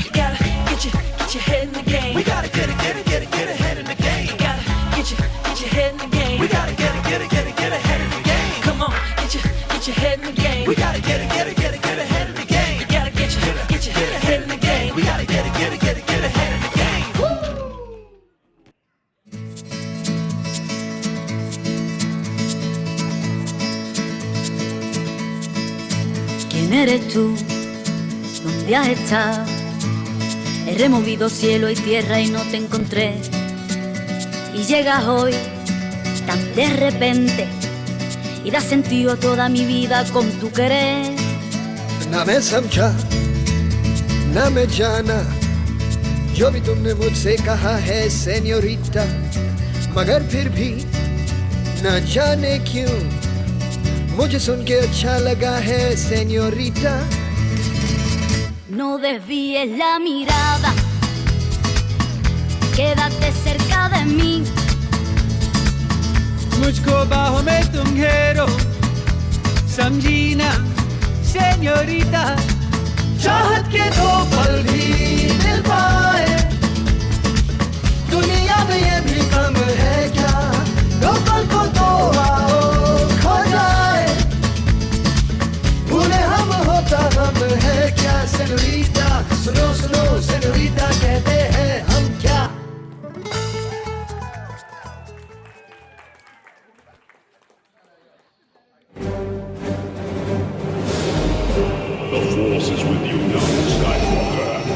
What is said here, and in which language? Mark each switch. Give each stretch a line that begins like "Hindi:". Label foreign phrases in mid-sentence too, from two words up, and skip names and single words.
English: You gotta get your head in the game. We gotta get ahead in the game. You gotta get your head in the game. We gotta get ahead. We gotta get ahead of the game. We gotta get ahead of the game. We gotta get ahead of the game.
Spanish: ¿Quién eres tú? ¿Dónde has estado? He removido cielo y tierra y no te encontré. Y llegas hoy tan de repente y das sentido a toda mi vida con tu querer.
Hindi: ना मैं समझा ना मैं जाना जो भी तुमने मुझसे कहा है सेन्योरिटा, मगर फिर भी न जाने क्यों मुझे सुन के अच्छा लगा है सेन्योरिटा.
Spanish: No desvíes la mirada, quédate cerca de mí.
Hindi: मुझको बाहों में तुम घेरो, समझी ना सेन्योरिटा. चाहत के दो पल भी मिल पाए, दुनिया में ये भी कम है क्या? दो पल को तो आओ खो जाए, भूले हम होता हम है क्या? सेन्योरिटा सुनो सुनो सेन्योरिटा कहते हैं हम क्या?
English: The Force is with you, young Skywalker.